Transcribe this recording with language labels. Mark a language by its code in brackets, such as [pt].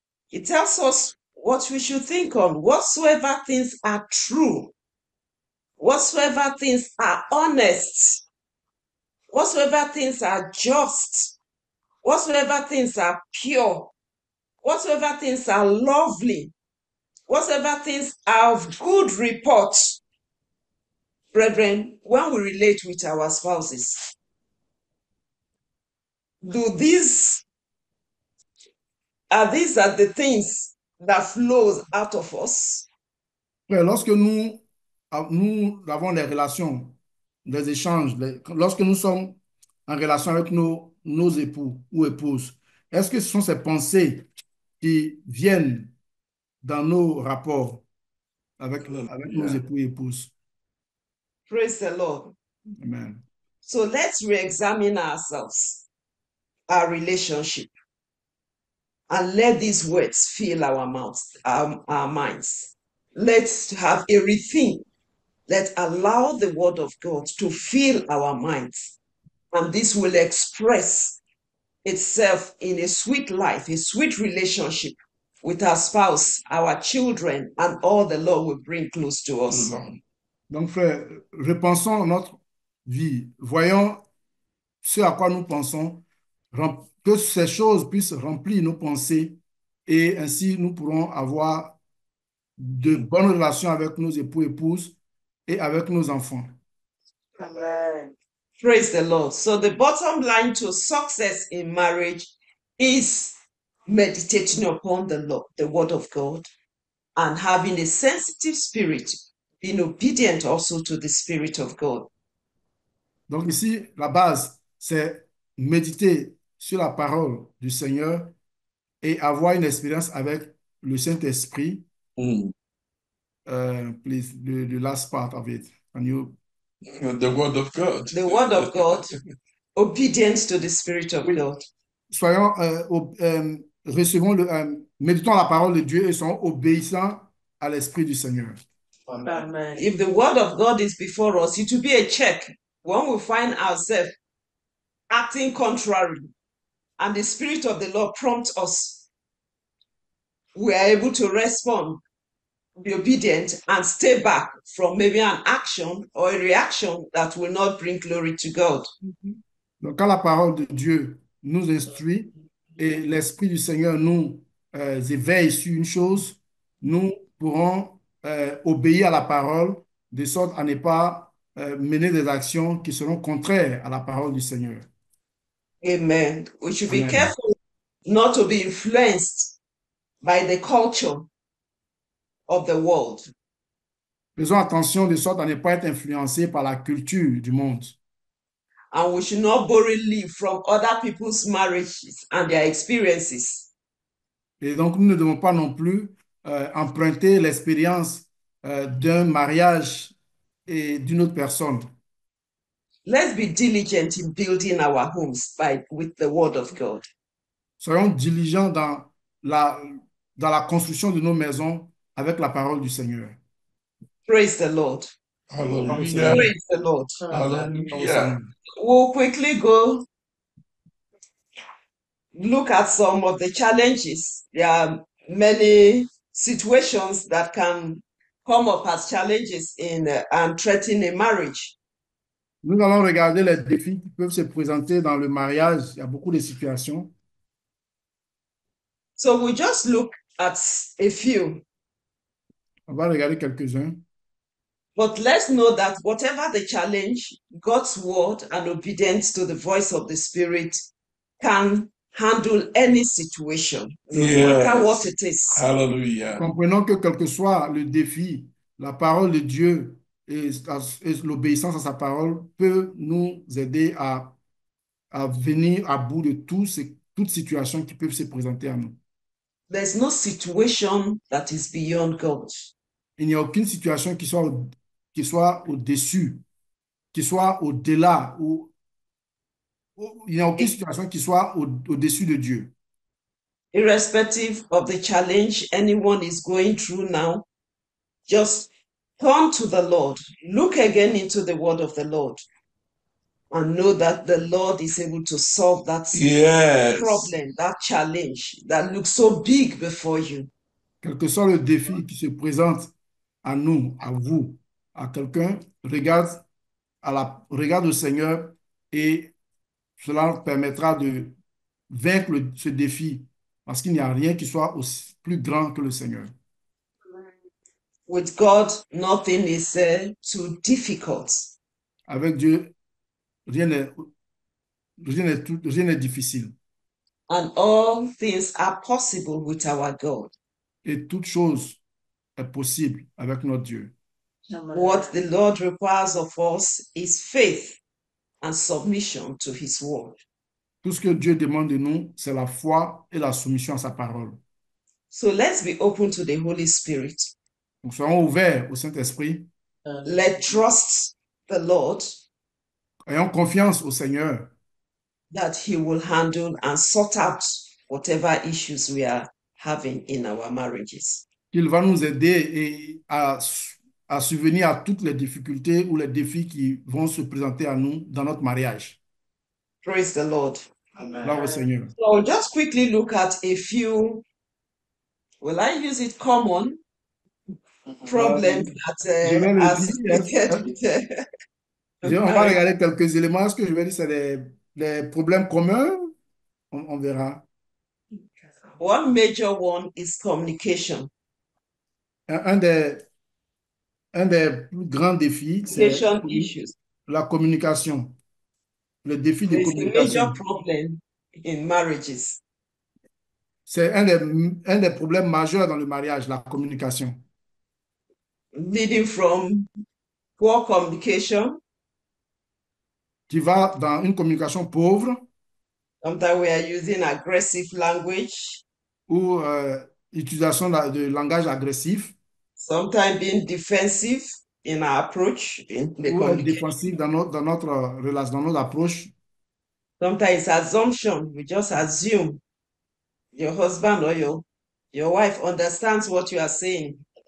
[en] It tells us what we should think on. Whatsoever things are true, whatsoever things are honest, whatsoever things are just, whatsoever things are pure, whatsoever things are lovely, whatsoever things are of good report. Brethren, when we relate with our spouses, these are the things that flows out of us? [fr] Frère, lorsque nous avons des relations, des échanges, lorsque nous sommes en relation avec nos époux ou épouses, est-ce que ce sont ces pensées qui viennent dans nos rapports avec nos époux et épouses? [en] Praise the Lord. Amen. So let's re-examine ourselves, our relationship, and let these words fill our mouths, our minds. Let's have a rethink. Let's allow the word of God to fill our minds, and this will express itself in a sweet life, a sweet relationship with our spouse, our children, and all the Lord will bring close to us. [fr] Donc, frère, repensons notre vie. Voyons ce à quoi nous pensons, que ces choses puissent remplir nos pensées et ainsi nous pourrons avoir de bonnes relations avec nos époux, épouses et avec nos enfants. [en] Amen. Praise the Lord. So the bottom line to success in marriage is meditating upon the Lord, the word of God, and having a sensitive spirit, being obedient also to the Spirit of God. [fr] Donc ici, la base, c'est méditer sur la parole du Seigneur et avoir une expérience avec le Saint-Esprit. [en] Please, the last part of it. Can you... The word of God. The word of God, obedience to the Spirit of God. [fr] Soyons, recevons méditons la parole de Dieu et soyons obéissants à l'Esprit du Seigneur. [en] Amen. If the word of God is before us, it will be a check when we find ourselves acting contrary and the Spirit of the Lord prompts us. We are able to respond, be obedient, and stay back from maybe an action or a reaction that will not bring glory to God. [fr] Donc, quand la parole de Dieu nous instruit et l'Esprit du Seigneur nous éveille sur une chose, nous pourrons obéir à la parole de sorte à ne pas mener des actions qui seront contraires à la parole du Seigneur. [en] Amen. We should be Amen. careful not to be influenced by the culture of the world. [fr] Faisons attention de sorte à ne pas être influencés par la culture du monde. [en] And we should not borrow live from other people's marriages and their experiences. [fr] Et donc, nous ne devons pas non plus emprunter l'expérience d'un mariage et d'une autre personne. [en] Let's be diligent in building our homes with the word of God. [fr] Soyons diligents dans la construction de nos maisons avec la parole du Seigneur. [en] Praise the Lord. Hallelujah. Praise the Lord. Hallelujah. We'll quickly go look at some of the challenges. There are many situations that can come up as challenges in and threaten a marriage. [fr] Nous allons regarder les défis qui peuvent se présenter dans le mariage. Il y a beaucoup de situations. [en] So we just look at a few. [fr] On va regarder quelques-uns. [en] But let's know that whatever the challenge, God's word and obedience to the voice of the Spirit can handle any situation, no matter what it is. Hallelujah. [fr] Comprenons que quel que soit le défi, la parole de Dieu et l'obéissance à sa parole peut nous aider à venir à bout de toutes situations qui peuvent se présenter à nous. [en] There's no situation that is beyond God. [fr] Il n'y a aucune situation qui soit au-dessus, qui soit au-delà, il n'y a aucune situation qui soit au-dessus de Dieu. [en] Irrespective of the challenge anyone is going through now, just turn to the Lord. Look again into the word of the Lord and know that the Lord is able to solve that Yes. problem, that challenge that looks so big before you. [fr] Quel que soit le défi qui se présente à nous, à vous, à quelqu'un, regarde au Seigneur et cela permettra de vaincre ce défi parce qu'il n'y a rien qui soit aussi plus grand que le Seigneur. [en] With God, nothing is too difficult. [fr] Avec Dieu, rien n'est difficile. [en] And all things are possible with our God. [fr] Et toute chose est possible avec notre Dieu. [en] What the Lord requires of us is faith and submission to his word. [fr] Tout ce que Dieu demande de nous, c'est la foi et la soumission à sa parole. [en] So let's be open to the Holy Spirit. [fr] Donc, soyons ouverts au Saint-Esprit. [en] Let's trust the Lord [fr] Ayons confiance au Seigneur [en] that he will handle and sort out whatever issues we are having in our marriages. [fr] qu'il va nous aider à subvenir à toutes les difficultés ou les défis qui vont se présenter à nous dans notre mariage. [en] Praise the Lord. [fr] Gloire au Seigneur. [en] So just quickly look at a few, will I use it, common problems [fr] je vais le [en] are [fr] dire, [en] associated with [fr] on va [en] marriage. [fr] regarder quelques éléments. Ce que je vais dire, c'est les problèmes communs. On verra. [en] One major one is communication. [fr] Un des plus grands défis, c'est [en] Communication issues. [fr] la communication. Le défi de [en] There is a major problem in marriages. [fr] C'est un des problèmes majeurs dans le mariage, la communication. [en] Leading from poor communication. [fr] Qui va dans une communication pauvre [en] Sometimes we are using aggressive language. [fr] ou utilisation de langage agressif [en] Sometimes being defensive in our approach in the [fr] ou [en] communication. [fr] défensif dans notre relation, dans notre approche. [en] Sometimes it's assumption. We just assume your husband or your wife understands what you are saying.